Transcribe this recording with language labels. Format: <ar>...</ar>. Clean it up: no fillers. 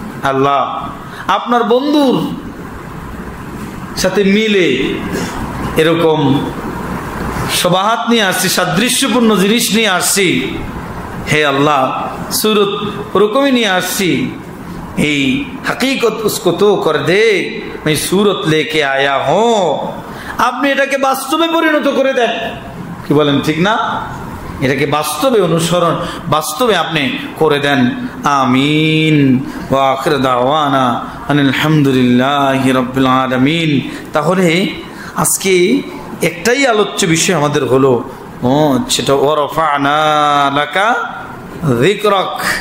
<bn>আল্লাহ, আপনার বন্ধুর সাথে মিলে এরকম শবাহাত নিয়ে আসছি, সাদৃশ্যপূর্ণ জিনিস নিয়ে আসছি। হে আল্লাহ, सूरत ওরকমই নিয়ে আসছি।</bn> <hi>এই हकीकत उसको तो कर दे मैं सूरत लेके आया हूँ।</hi> <bn>আপনি এটাকে বাস্তবে পরিণত করে দেন। কি বলেন, ঠিক না? এটাকে বাস্তবে অনুসরণ, বাস্তবে আপনি করে দেন। আমিন।</bn> <ar>ওয়া আখির দাওয়ানা আনিল হামদুলিল্লাহি রাব্বিল আলামিন।</ar> <bn>তাহলে আজকে একটাই আলোচ্য বিষয় আমাদের হলো, সেটা</bn> <ar>ওয়ারফা'না লাকা যিকরাক।</ar>